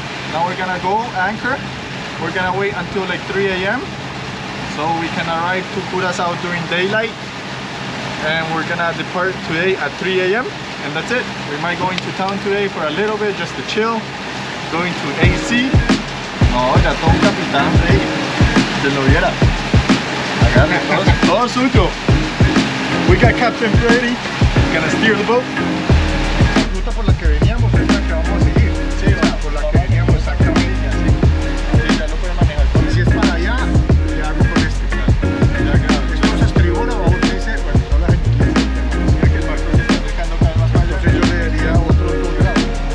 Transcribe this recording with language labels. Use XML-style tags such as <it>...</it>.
<en>Now we're gonna go anchor. We're gonna wait until like 3 a.m. so we can arrive to Curaçao during daylight, and we're gonna depart today at 3 a.m. and that's it. We might go into town today for a little bit just to chill, going to AC.</en> <es>No, ya todo un capitán, Freddy, que lo viera. Agarre todo suyo.</es> <en>We got Captain Freddy, gonna steer the boat.</en> <es>La ruta por la que veníamos es la que vamos a seguir. Sí, por la que veníamos exactamente, sí. Sí, ya lo puede manejar. Y si es para allá, le hago con este. Estamos a estribor o a usted dice, bueno, no la gente quiere que el barco se está acercando cada vez más para allá. Entonces yo le daría otros 2 grados.</es>